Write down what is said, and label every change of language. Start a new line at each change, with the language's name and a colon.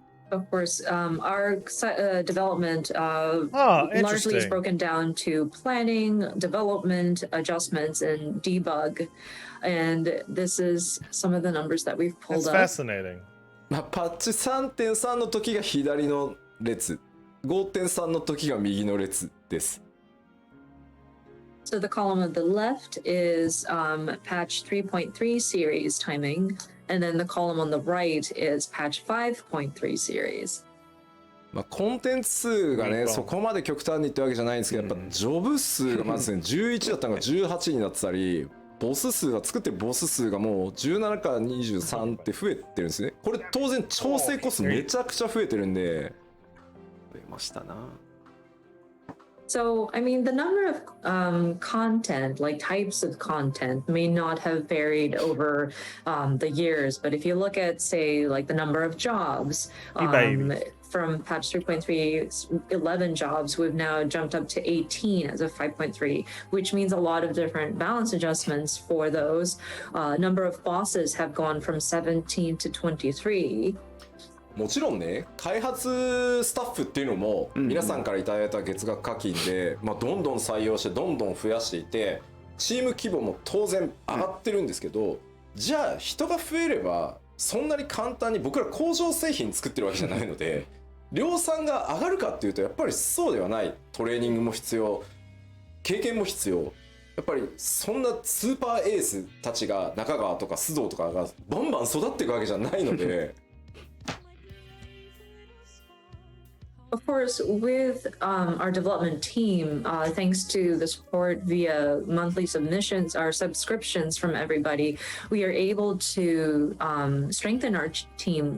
English: Of course, our development largely is broken down to planning, development, adjustments, and debug. And this is some of the numbers that we've pulled It's up. fascinating.
Japanese: まあ、パッチ 3.3 の時が左の列、5.3 の時が右の列です。
English: So the column on the left is patch 3.3 series timing, and then the column on the right is patch 5.3 series.
Japanese: まあ、コンテンツ数がね、そこまで極端にってわけじゃないんですけど、やっぱジョブ数がまずね、11だったのが18になってたり、ボス数が作ってるボス数がもう17から23って増えてるんですね。これ当然調整コストめちゃくちゃ増えてるんで、増えましたな。
English: So, I mean, the number of content, like types of content, may not have varied over the years. But if you look at, say, like the number of jobs, from patch 3.3, 11 jobs, we've now jumped up to 18 as of 5.3, which means a lot of different balance adjustments for those. Number of bosses have gone from 17 to 23.
Japanese: もちろんね、開発スタッフっていうのも皆さんからいただいた月額課金で、まあ、どんどん採用してどんどん増やしていてチーム規模も当然上がってるんですけど、じゃあ人が増えればそんなに簡単に僕ら工場製品作ってるわけじゃないので量産が上がるかっていうとやっぱりそうではない。トレーニングも必要、経験も必要。やっぱりそんなスーパーエースたちが中川とか須藤とかがバンバン育っていくわけじゃないので
English: Of course, with our development team, thanks to the support via monthly submissions, our subscriptions from everybody, we are able to strengthen our team.